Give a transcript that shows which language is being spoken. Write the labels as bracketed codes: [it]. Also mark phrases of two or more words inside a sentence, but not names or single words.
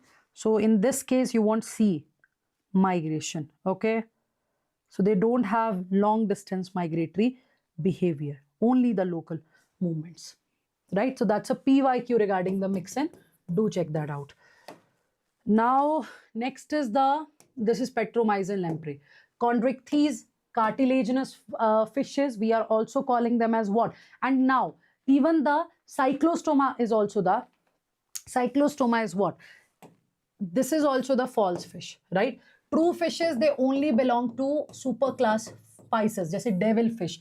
[en] So in this case, you won't see migration, okay? So they don't have long distance migratory behavior, only the local movements, right? So that's a PYQ regarding the myxin. Do check that out. Now, next is this is petromyzin lamprey. Chondrichthyes, cartilaginous fishes, we are also calling them as what? And now, even the cyclostoma is also the, cyclostoma is what? This is also the false fish, right? True fishes, they only belong to superclass Pisces, जैसे devil fish.